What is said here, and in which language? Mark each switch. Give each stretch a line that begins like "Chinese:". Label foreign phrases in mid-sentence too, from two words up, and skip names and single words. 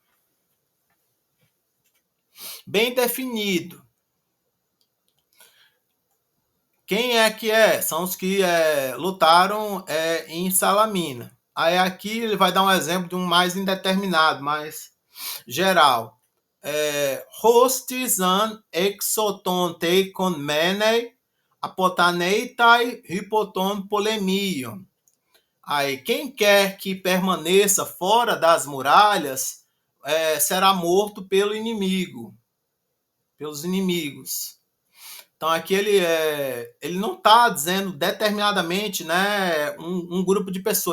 Portuguese: Bem definido. Quem é que é? São os que lutaram em Salamina. Aí aqui ele vai dar um exemplo de um mais indeterminado, mais geral.
Greek: Ὅστις ἂν ἔξω τῶν τειχῶν μένῃ ἀποθανεῖται ὑπὸ τῶν πολεμίων.
Portuguese: Aí, quem quer que permaneça fora das muralhas será morto pelo inimigo, pelos inimigos. Então aqui ele não está dizendo determinadamente, né, um grupo de pessoas.